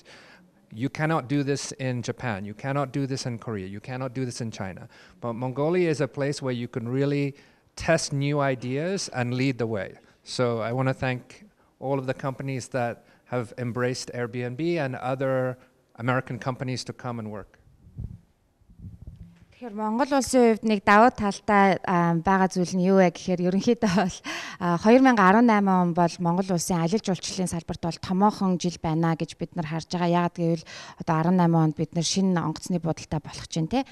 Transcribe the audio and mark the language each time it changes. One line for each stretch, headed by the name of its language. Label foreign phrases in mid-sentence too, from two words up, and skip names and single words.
English: You cannot do this in Japan, you cannot do this in Korea, you cannot do this in China. But Mongolia is a place where you can really test new ideas and lead the way. So I want to thank all of the companies that have embraced Airbnb and other American companies to come and work.
Mongolian: Тэгэхээр Монгол улсын хувьд нэг давуу талтай байгаа зүйл нь юу вэ гэхээр ерөнхийдөө бол 2018 он бол Монгол улсын аялал жуулчлалын салбарт бол томоохон жил байна гэж бид нар харж байгаа. Яагаад гэвэл одоо 18 онд бид нар шинэ онгоцны будалтай болох чинь тий.